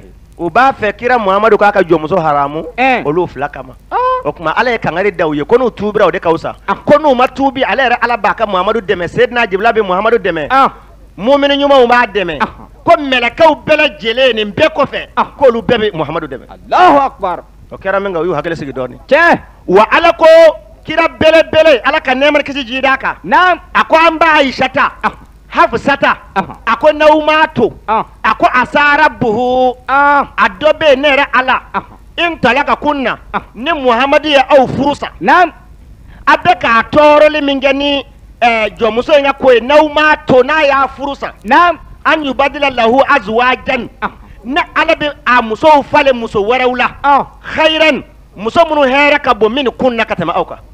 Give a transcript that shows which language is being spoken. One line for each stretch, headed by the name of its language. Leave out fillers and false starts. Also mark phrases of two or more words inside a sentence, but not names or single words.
Bambara: u b'a fɛ kira muhamadu k'a ka jɔnmuso haramu olu fila kama o tuma ala ye kangari da u ye ko n'u tuubira o de ka fisa ko n'u ma tuubi ale yɛrɛ ala b'a ka muhamadu dɛmɛ sedina jibila bɛ muhamadu dɛmɛ mumini ɲumanw b'a dɛmɛ ko mɛlɛkɛw bɛɛ lajɛlen nin bɛɛ kɔfɛ k'olu bɛɛ bɛ muhamadu dɛmɛ
Arabic: الله أكبر
Bambara: o kɛra min kan u y'u hakili sigi dɔɔnin tiɲɛ wa ala ko kira belebele ala ka nɛɛma kisi ji d'a kan naam a ko an b'a ayisata hafusata a ko n'aw m'a to a ko asara buhu a dɔ bɛ yen ne yɛrɛ ala in tala ka kun na ni muhamadu ye aw furu sa naam a bɛ k'a tɔɔrɔli min kɛ ni jɔnmuso in ka ko ye n'aw m'a to n'a y'a furu sa naam
Arabic: أن يبدله أزواجا
Bambara: ne ala bɛ a musow falen muso wɛrɛw la khairan muso minnu hɛrɛ ka bon min kun na ka tɛmɛ aw kan